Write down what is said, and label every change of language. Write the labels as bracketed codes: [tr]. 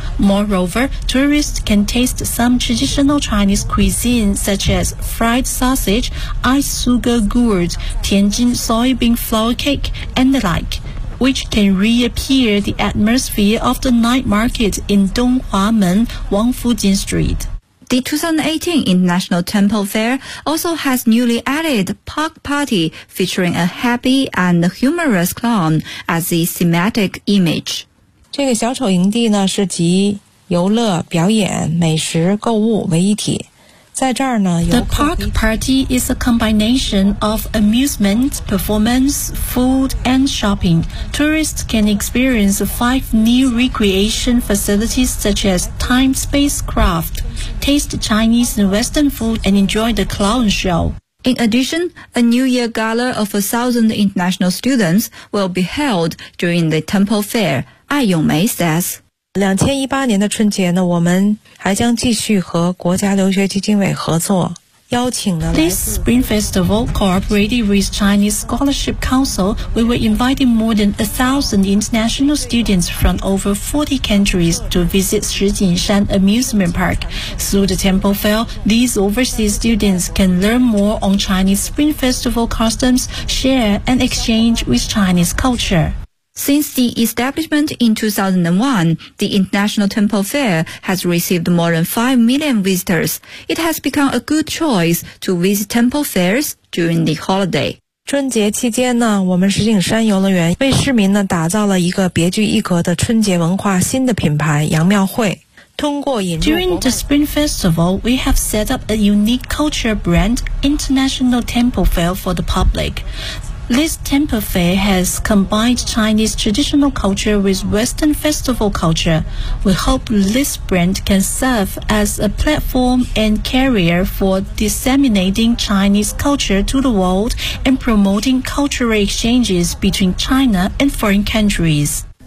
[en] Moreover, tourists can taste some traditional Chinese cuisine such as fried sausage, ice sugar gourd, Tianjin soybean flour cake, and the like, which can reappear the atmosphere of the night market in Donghuamen, Wangfujing Street. The 2018 International Temple Fair also has newly added Pug Party featuring a happy and humorous clown as the thematic image. [zh] 这个小丑营地呢是集游乐、表演、美食、购物为一体。在这儿呢有 [en] The Pug Party is a combination of amusement, performance, food and shopping. Tourists can experience five new recreation facilities such as time spacecraft, taste Chinese and Western food and enjoy the clown show. In addition, a New Year gala of 1,000 international students will be held during the temple fair. 艾永梅 says, [zh] 2018年的春节呢，我们还将继续和国家留学基金委合作，邀请了 [en] This Spring Festival, cooperating with Chinese Scholarship Council, we were inviting more than 1,000 international students from over 40 countries to visit 石景山 Amusement Park. Through the Temple Fair, these overseas students can learn more on Chinese Spring Festival customs, share and exchange with Chinese culture. Since the establishment in 2001, the International Temple Fair has received more than 5 million visitors. It has become a good choice to visit temple fairs during the holiday. [zh] 春节期间呢，我们石景山游乐园为市民呢打造了一个别具一格的春节文化新的品牌杨庙会。 [en] During the Spring Festival, we have set up a unique culture brand, International Temple Fair for the public. This temple fair has combined Chinese traditional culture with Western festival culture. We hope this brand can serve as a platform and carrier for disseminating Chinese culture to the world and promoting cultural exchanges between China and foreign countries.